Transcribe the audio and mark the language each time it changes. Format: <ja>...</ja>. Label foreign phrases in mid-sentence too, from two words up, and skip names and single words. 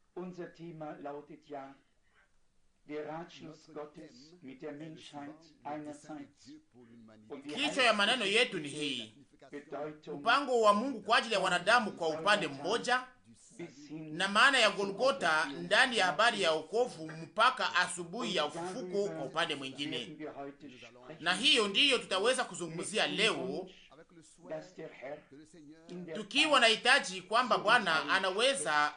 <de>Unser Thema lautet ja der Ratschluss Gottes mit der Menschheit einerseits.</de> <sw>Kichwa ya maneno yetu ni hii: mpango wa Mungu kwa ajili ya wanadamu kwa upande mmoja, na maana ya Golgota ndani ya habari ya wokovu mpaka asubuhi ya ufufuko kwa upande mwingine. Na hiyo ndiyo tutaweza kuzungumzia leo, tukiwa na hitaji kwamba Bwana anaweza</sw>